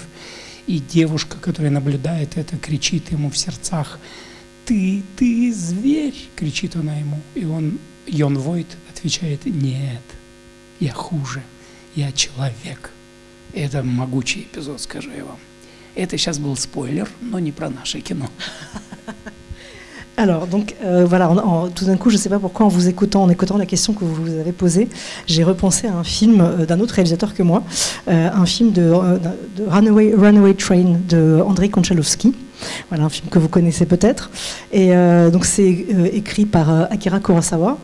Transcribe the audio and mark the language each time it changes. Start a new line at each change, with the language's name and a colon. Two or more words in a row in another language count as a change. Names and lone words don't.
Russian: И девушка, которая наблюдает это, кричит ему в сердцах: ты зверь!» — кричит она ему. И он, Йон Войт, отвечает: «Нет, я хуже, я человек». Это могучий épisode, скажу я вам. Это сейчас был спойлер, но не про наше кино.
French: Alors, donc, voilà, tout d'un coup, je ne sais pas pourquoi, en vous écoutant, en écoutant la question que vous avez posée, j'ai repensé à un film d'un autre réalisateur que moi, un film de Runaway Train de Andrei Konchalovsky. Voilà, un film que vous connaissez peut-être. Et donc, c'est écrit par Akira Kurosawa.